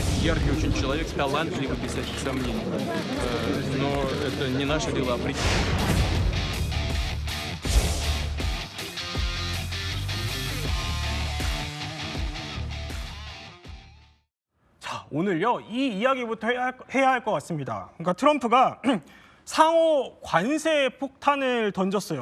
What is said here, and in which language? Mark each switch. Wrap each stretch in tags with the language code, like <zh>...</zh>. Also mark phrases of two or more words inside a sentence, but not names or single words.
<ru>яркий очень человек, талантливый, без всяких сомнений. Но это не наше дело определить.</ru> <ko>자, 오늘요 이 이야기부터 해야 할 것 같습니다. 그러니까 트럼프가 상호 관세 폭탄을 던졌어요.</ko>